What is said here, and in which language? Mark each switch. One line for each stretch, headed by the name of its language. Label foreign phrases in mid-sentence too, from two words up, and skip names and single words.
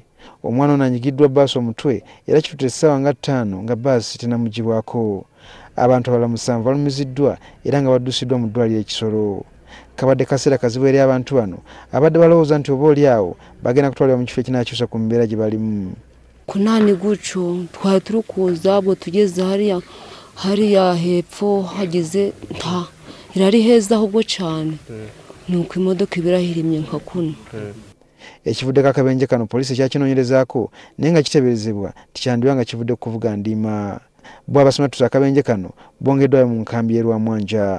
Ganda: Omwana ono anyigiddwa bbaasi omutwe era kitutte essaawa nga 5 nga bbaasi tennamugibwako. Abantu abalala 7 balumiziddwa era nga baddusiddwa mu ddwaliro ekisolo. kabadde kaseera kazibu eri abantu bano abadde balowooza nti oba oli awo bagenda kutwalibwa mu kifo ekinakyusa ku mbeera gye balimu.
Kinyarwanda: Kunani gutyo twari turi kuza abo tugeze hariya hepfo hageze nta irari heza ahubwo cyane nuko imodoka ibirahirimye nka kuno.
Ganda: Ekivudde kakabenje kano poliisi kyakinoonyerezaako naye nga kiteeberezebwa tikyandiba nga kivudde kuvuga ndiima. Bw'abasoma tusa akabenje kano bongeddwayo mu nkambi y'e Rwamwanja.